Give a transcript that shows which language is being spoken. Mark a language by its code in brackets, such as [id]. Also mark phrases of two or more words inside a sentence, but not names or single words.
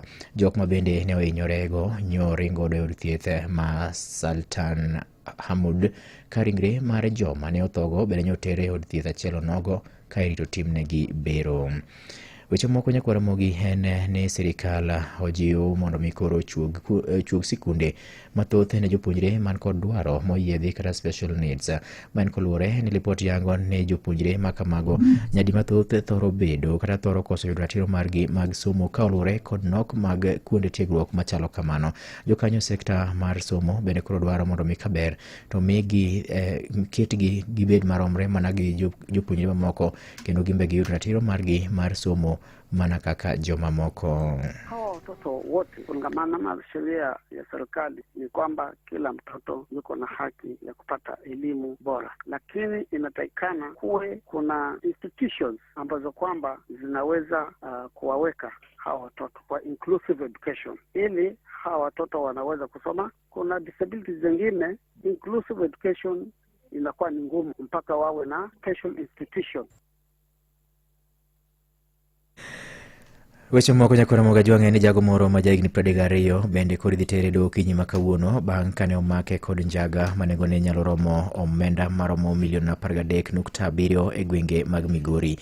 [luo] Jok ma bende ne ohinyorego nyoringo do thieth ma Sultan Hamud karingre mar joma ne othogo bende nyotere od thieth achiel onogo ka irito timnegi bero. Weche moko nyakwara mogi en ni sirikal ojiwo mondo mikoro chuog sikunde mathoth ne jopuonjre man kod dwaro moyiedhi kata [en] special needs. [luo] Man koluore ni lipot yango ne jopuonjre makamago nyadi mathoth thoro bedo kata thoro koso yudo ratiro margi mag somo ka oluore kod nok mag kuonde tiegruok machalo kamano. Jokanyo sekta mar somo bende koro dwaro mondo mikaber to migi kitgi gibed maromre mana gi jopuonjre mamoko kendo gimbe giyud ratiro margi mar somo mana kaka joma moko. [sw] watoto wote kulingana na sheria ya serikali ni kwamba kila mtoto yuko na haki ya kupata elimu bora, lakini inatakikana kuwe kuna institutions ambazo kwamba zinaweza kuwaweka hawa watoto kwa [en] inclusive education, [sw] ili hawa watoto wanaweza kusoma. Kuna disabilities zingine [en] inclusive education [sw] inakuwa ni ngumu mpaka wawe na [en] special institution. [luo] Weche moko nyakora moga jwang'e ni jago moro ma jahigni 32 bende koro idhi tere doho okinyi ma kawuono bang' kane omake kod njaga ma nengone nyalo romo omenda maromo $13.7 e gwenge mag Migori.